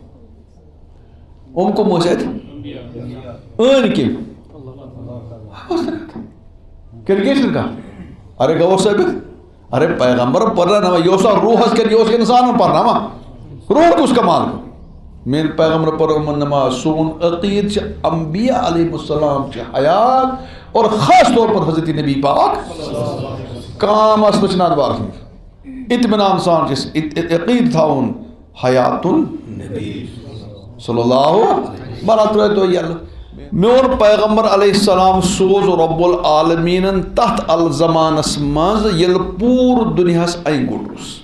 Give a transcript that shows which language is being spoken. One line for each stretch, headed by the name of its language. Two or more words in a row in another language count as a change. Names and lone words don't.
Kashmiri: کٕم ٲسۍ اَتہِ أنۍ کٔمۍ کِنہٕ کیٛاہ چھِنہٕ کانٛہہ ارے گوٚو ثٲبِت ارے پیغمبر پرناوان یہِ اوسا روحس کِنہٕ یہِ اوس انسانن پرناوان روح کُس کمال گوٚو میٲنۍ پیغمبر پرو یِمن نماز سون عقیٖد چھِ انبیا
Arabic: علیہ السلام
Kashmiri: چھِ حیات اور
Urdu: خاص طور پر
Kashmiri: حضرت نبی پاک کانٛہہ مسلہٕ چھُنہٕ اتھ بارس منٛز اطمینان سان چھِ عقیٖد تھاوُن حیات النبی
Arabic: صلی اللہ
Kashmiri: بلا ترٛٲیتو یلہٕ میون پیغمبر
Arabic: علیہ السلام
Kashmiri: سوز رب العالمیٖنن تتھ الزمانس منٛز ییٚلہِ پوٗرٕ دُنیاہس انہِ گوٚٹ اوس